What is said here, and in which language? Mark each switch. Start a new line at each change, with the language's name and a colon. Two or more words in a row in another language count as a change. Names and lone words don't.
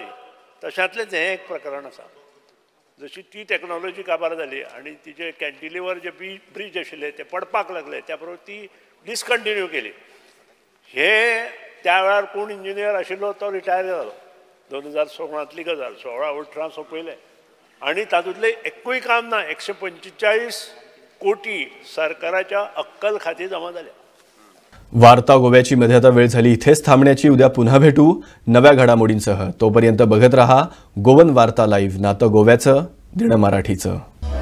Konkani: तशांतलेंच हें एक प्रकरण आसा. जशी ती टॅक्नॉलॉजी काबार जाली आनी तिचे कॅन्टिलिवर जे ब्रिज आशिल्ले ते पडपाक लागले, त्या बरोबर ती डिस्कंटिन्यू केली. हे त्या वेळार कोण इंजिनियर आशिल्लो तो रिटायर जालो 2016तली गजाल 16-18 सोंपयले आनी तातूंतले एकूय काम ना 145 कोटी सरकाराच्या अक्कल खाती जमा झाल्या.
Marathi: वार्ता गोव्याची मध्ये आता वेळ झाली इथेच थांबण्याची. उद्या पुन्हा भेटू नव्या घडामोडींसह. तोपर्यंत बघत रहा गोवन वार्ता लाईव्ह. नातं गोव्याचं, दिनं मराठीचं.